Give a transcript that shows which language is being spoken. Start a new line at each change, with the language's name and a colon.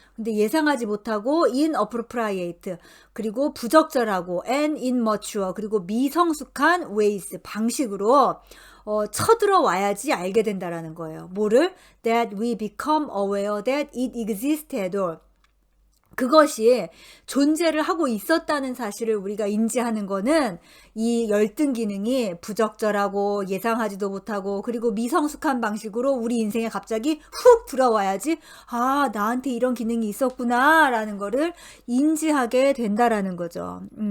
Korean: 근데 예상하지 못하고 inappropriate, 그리고 부적절하고 and immature, 그리고 미성숙한 ways, 방식으로 쳐들어와야지 알게 된다라는 거예요. 뭐를?
English: That we become aware that it exists at all.
Korean: 그것이 존재를 하고 있었다는 사실을 우리가 인지하는 거는 이 열등 기능이 부적절하고 예상하지도 못하고 그리고 미성숙한 방식으로 우리 인생에 갑자기 훅 들어와야지 나한테 이런 기능이 있었구나 라는 거를 인지하게 된다라는 거죠.